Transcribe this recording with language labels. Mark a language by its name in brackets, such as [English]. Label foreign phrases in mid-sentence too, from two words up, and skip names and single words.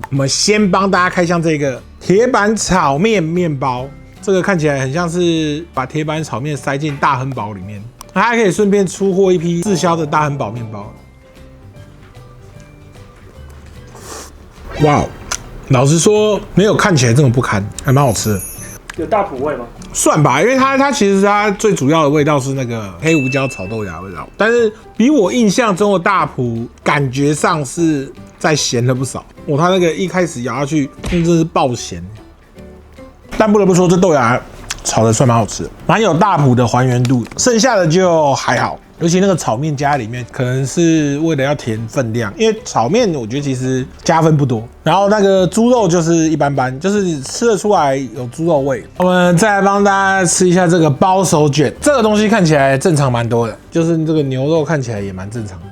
[Chinese] 我們先幫大家開箱這個鐵板炒麵麵包，這個看起來很像是把鐵板炒麵塞進大亨堡裡面，它還可以順便出貨一批滯銷的大亨堡麵包。哇，老實說，沒有看起來這麼不堪，還蠻好吃的。有大埔味嗎？算吧，因為它其實它最主要的味道是那個黑胡椒炒豆芽的味道，但是比我印象中的大埔感覺上是再鹹了不少。它那個一開始咬下去，真的是爆鹹。但不得不說，這豆芽炒的算蠻好吃的，蠻有大埔的還原度，剩下的就還好。尤其那個炒麵加在裡面，可能是為了要填分量，因為炒麵我覺得其實加分不多。然後那個豬肉就是一般般，就是吃得出來有豬肉味。我們再來幫大家吃一下這個包手卷，這個東西看起來正常蠻多的，就是這個牛肉看起來也蠻正常的。